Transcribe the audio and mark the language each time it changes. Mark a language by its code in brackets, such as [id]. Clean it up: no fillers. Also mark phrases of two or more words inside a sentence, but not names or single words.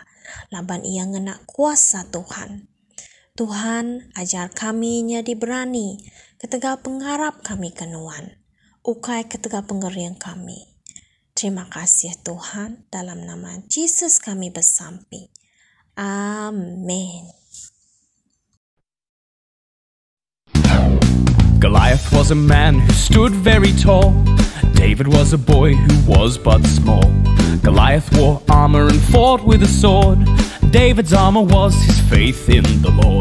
[iba] Laban ia ngena kuasa Tuhan. Tuhan ajar kami nyadi berani. Ketegak pengharap kami kenuan. Ukai ketegak penggerian kami. Terima kasih Tuhan. Dalam nama Yesus kami bersampai. Amin. [en] Goliath was a man who stood very tall. David was a boy who was but small. Goliath wore armor and fought with a sword. David's armor was his faith in the Lord.